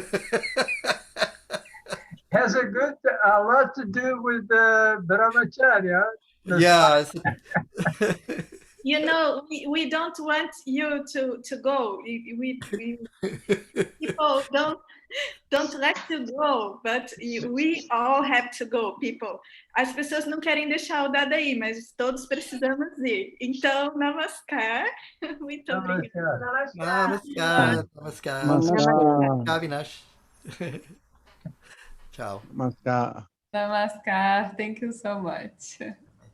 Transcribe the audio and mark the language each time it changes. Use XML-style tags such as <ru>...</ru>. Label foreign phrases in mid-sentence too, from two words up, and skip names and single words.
<en>Has a lot to do with Brahmacarya. Yeah. You know, we don't want you to go. We people don't let you go, but we all have to go, people.</en> <pt>As pessoas não querem deixar o Dada aí, mas todos precisamos ir. Então, namaskar. Muito obrigada. Namaskar. Namaskar. Namaskar. Kavinash. Ciao. Namaskar. Namaskar.</pt> <en>Thank you so much.</en>